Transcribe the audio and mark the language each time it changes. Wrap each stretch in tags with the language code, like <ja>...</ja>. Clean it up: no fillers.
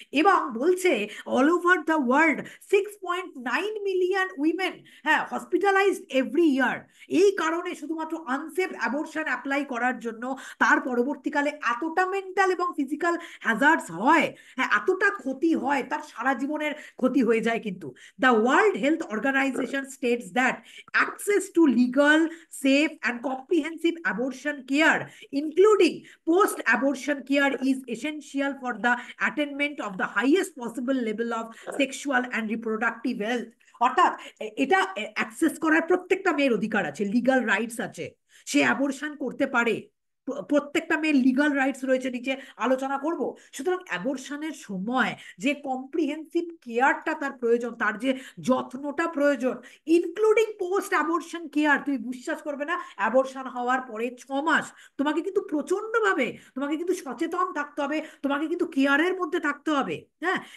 <bn>এবং বলছে</bn> <en>All over the world 6.9 million women, হ্যাঁ, hospitalised every year.</en> <bn>এই কারণে শুধুমাত্র আনসেফ অ্যাবর্শন অ্যাপ্লাই করার জন্য তার পরবর্তীকালে এতটা মেন্টাল এবং ফিজিক্যাল হ্যাজার্ডস হয়, হ্যাঁ এতটা ক্ষতি হয়, তার সারা জীবনের ক্ষতি হয়ে যায়।</bn> <en>কিন্তু the World Health Organization states that access to legal, safe and comprehensive abortion care, including post-abortion care, is essential for the attainment of the highest possible level of sexual and reproductive health.</en> <bn>অর্থাৎ এটা access করার প্রত্যেকটা মেয়ের অধিকার আছে, legal rights আছে, সে abortion করতে পারে। প্রত্যেকটা মেয়ের লিগাল রাইটস রয়েছে, নিচে আলোচনা করব। সুতরাং অ্যাবর্শনের সময় যে কম্প্রিহেন্সিভ কেয়ারটা তার প্রয়োজন, তার যে যত্নটা প্রয়োজন,</bn> <en>including post abortion care,</en> <bn>তুমি বিশ্বাস করবে না, অ্যাবর্শন হওয়ার পরে 6 মাস তোমাকে কিন্তু প্রচন্ডভাবে তোমাকে কিন্তু সচেতন থাকতে হবে, তোমাকে কিন্তু কেয়ারের মধ্যে থাকতে হবে, হ্যাঁ।</bn>